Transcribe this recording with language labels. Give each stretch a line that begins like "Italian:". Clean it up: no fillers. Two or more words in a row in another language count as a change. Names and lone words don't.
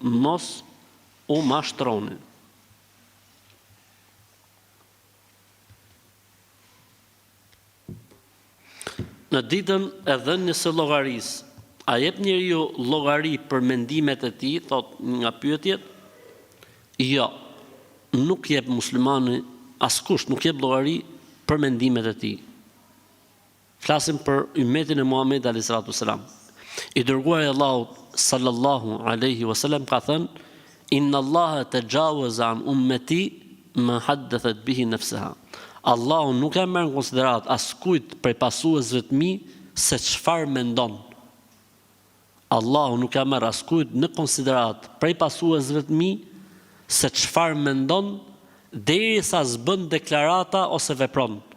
Albanian: Në ditën e dhënies së llogarisë, a jep njeriu llogari për mendimet e tij, thot nga pyetjet? Jo. Nuk jep muslimani, askush nuk jep llogari për mendimet e tij. Flasim për ummetin e Muhamedit
Arabic: عليه السلام.
Albanian: I dërguari i Allahut
Arabic: صلى الله عليه وسلم
Albanian: ka thënë:
Arabic: "إن الله تجاوز عن أمتي ما حدثت به أنفسها."
Albanian: Allahu nuk e merr në konsiderat askujt prej pasuesve të mi se çfarë mendon. Allahu nuk e merr askujt në konsiderat prej pasuesve të mi se çfarë mendon, derisa s'bën deklarata ose vepron.